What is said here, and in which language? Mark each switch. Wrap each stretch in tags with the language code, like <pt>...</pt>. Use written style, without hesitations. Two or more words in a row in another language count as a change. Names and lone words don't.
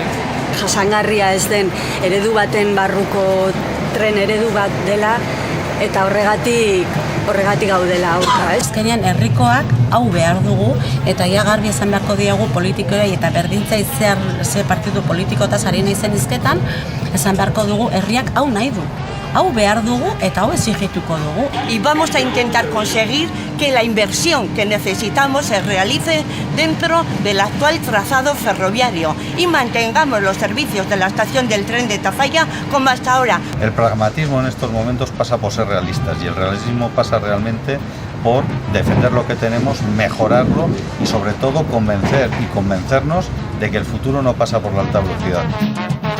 <eu>Jasangarria ez den eredu baten barruko tren eredu bat dela eta horregatik gaudela aurka. Azkenean herrikoak hau behar dugu eta ia garbi esan beharko diegu politikoei eta berdintzai ze partidu politikotaz ari naizen hizketan, esan beharko dugu herriak hau nahi du. Hau behar dugu eta hau exigituko dugu.</eu> <es>Y vamos a intentar conseguir que la inversión que necesitamos se realice dentro del actual trazado ferroviario y mantengamos los servicios de la estación del tren de Tafalla como hasta ahora. El pragmatismo en estos momentos pasa por ser realistas y el realismo pasa realmente por defender lo que tenemos, mejorarlo y sobre todo convencernos de que el futuro no pasa por la alta velocidad.</es>